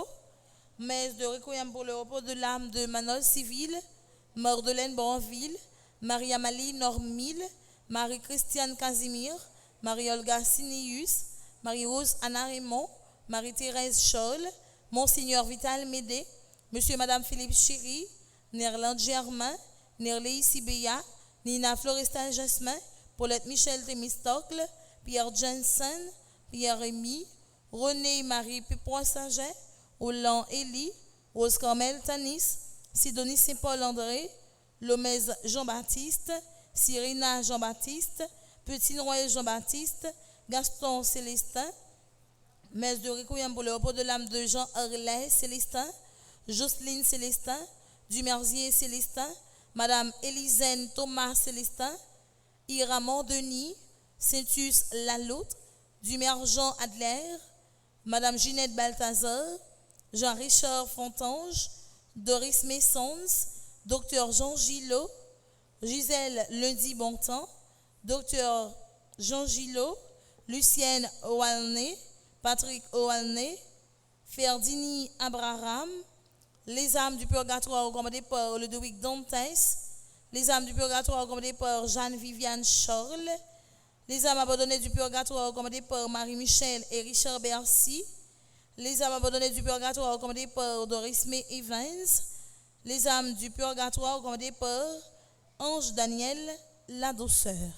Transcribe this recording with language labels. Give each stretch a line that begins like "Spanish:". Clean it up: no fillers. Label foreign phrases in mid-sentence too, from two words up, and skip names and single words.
French: Messe de requiem pour le repos de l'âme de Manol Civil, Mordelaine Bonville, Marie-Amalie Normille, Marie-Christiane Casimir, Marie-Olga Sinius, Marie-Rose Anna Raymond, Marie-Thérèse Scholl, Monseigneur Vital Médé, Monsieur et Madame Philippe Chéry, Nerland Germain, Nerlei Sibéa, Nina Florestal Jasmin, Paulette Michel Thémistocle, Pierre Jensen, Pierre Rémy, René Marie Pipois Saget, Roland Élie, Rose Carmel Tanis, Sidonie Saint-Paul André, Lomez Jean-Baptiste, Cyrina Jean-Baptiste, Petit Noël Jean-Baptiste, Gaston Célestin, Messe de Requiem pour le repos de l'âme de Jean Harley Célestin, Jocelyne Célestin, Dumerzier Célestin, Madame Élisène Thomas Célestin, Iramon Denis, Saintus Laloute, Dumer Jean Adler, Madame Ginette Balthazar, Jean-Richard Fontange, Doris Messons, Docteur Jean Gillot, Gisèle Lundi Bontemps, Docteur Jean Gillot, Lucienne Oalné, Patrick Oalné, Ferdini Abraham, les âmes du purgatoire recommandées par Ludovic Dantes, les âmes du purgatoire recommandées par Jeanne-Viviane Charles, les âmes abandonnées du purgatoire recommandées par Marie-Michel et Richard Bercy, les âmes abandonnées du purgatoire recommandées par Doris May Evans, les âmes du purgatoire recommandées par Ange Daniel La Douceur.